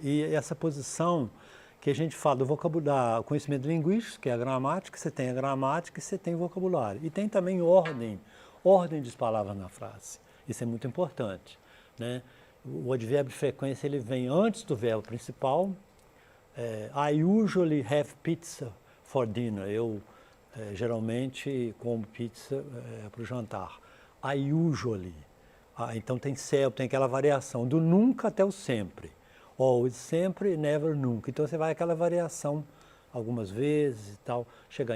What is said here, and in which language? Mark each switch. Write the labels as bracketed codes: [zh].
[pt] E essa posição que a gente fala do vocabulário, conhecimento linguístico, que é a gramática, você tem a gramática e você tem o vocabulário. E tem também ordem de palavras na frase. Isso é muito importante, né? o advérbio de frequência ele vem antes do verbo principal. [en] I usually have pizza for dinner. [pt] Eu geralmente como pizza para o jantar. I usually. Então tem sempre, tem aquela variação do nunca até o sempre. Always, sempre, never, nunca. Então você vai aquela variação algumas vezes e tal, chegar.